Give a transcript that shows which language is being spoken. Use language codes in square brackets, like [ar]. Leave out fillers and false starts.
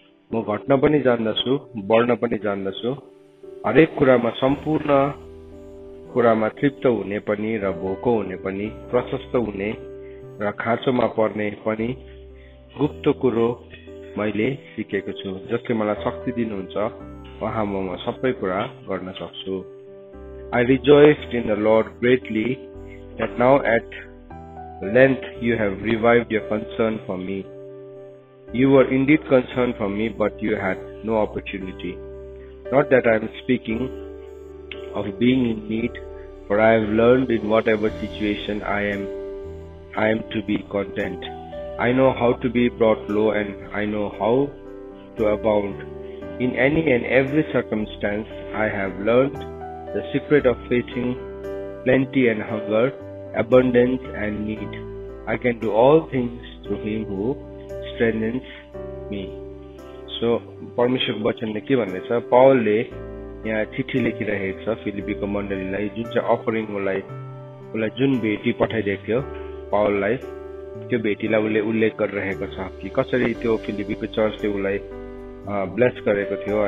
[ne] म घट्न पनि जान्दछु, बढ्न पनि जान्दछु। हरेक कुरामा सम्पूर्ण कुरामा तृप्त हुने पनि र भोको हुने पनि, प्रशस्त हुने र खाँचोमा पर्ने पनि गुप्त कुरो मैले सिकेको छु। जसले मलाई शक्ति दिनुहुन्छ, उहाँ म सबै कुरा गर्न सक्छु। [en] I rejoiced in the Lord greatly that now at length you have revived your concern for me. You were indeed concerned for me, but you had no opportunity. Not that I am speaking of being in need, for I have learned in whatever situation I am to be content. I know how to be brought low, and I know how to abound. In any and every circumstance I have learned the secret of facing plenty and hunger, abundance and need. I can do all things through him who strengthens me. [ne] So, परमेश्वरको वचनले के भन्दैछ? पौलले यहाँ चिठी लेखिरहेको छ फिलिपीको मण्डलीलाई, जुन चाहिँ अफरिङ उसलाई जुन भेटी पठाइदिएको थियो पौललाई, त्यो भेटीलाई उसले उल्लेख गरिरहेको छ कि कसरी त्यो फिलिपीको चर्चले उसलाई ब्लेस गरेको थियो।